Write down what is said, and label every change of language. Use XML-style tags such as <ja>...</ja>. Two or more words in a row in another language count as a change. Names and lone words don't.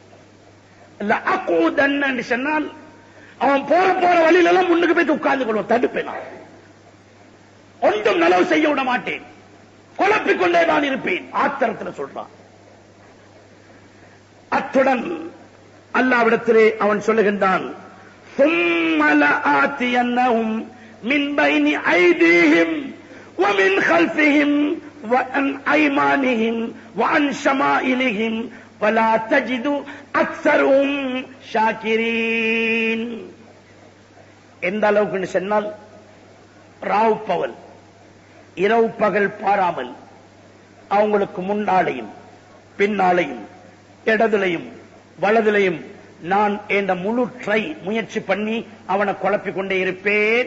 <ta>இல்ல அக்கூதன்னு சொன்னால் அவன் போற வழியில எல்லாம் முன்னுக்கு போய் உட்கார்ந்து கொள்வோம், தடுப்பேன். நான் ஒன்றும் நலவு செய்ய விட மாட்டேன், குழப்பிக் கொண்டே தான் இருப்பேன். ஆத்திரத்தில் சொல்றான். அத்துடன் அல்லாஹ்விடத்திலே அவன் சொல்லுகின்றான்,</ta> <ar>ثُمَّ لَآتِيَنَّهُمْ مِنْ بَيْنِ أَيْدِيهِمْ وَمِنْ خَلْفِهِمْ وَعَنْ أَيْمَانِهِمْ وَعَنْ شَمَائِلِهِمْ وَلَا تَجِدُ أَكْثَرَهُمْ شَاكِرِينَ.</ar> <ta>எந்த அளவுக்கு சொன்னால், ராவ் பகல், இரவு பகல் பாராமல் அவங்களுக்கு முன்னாலையும் பின்னாலையும் இடதுலையும் வலதுலையும் நான் என்ற முழு முயற்சி பண்ணி அவனை குழப்பிக் கொண்டே இருப்பேன்.</ta>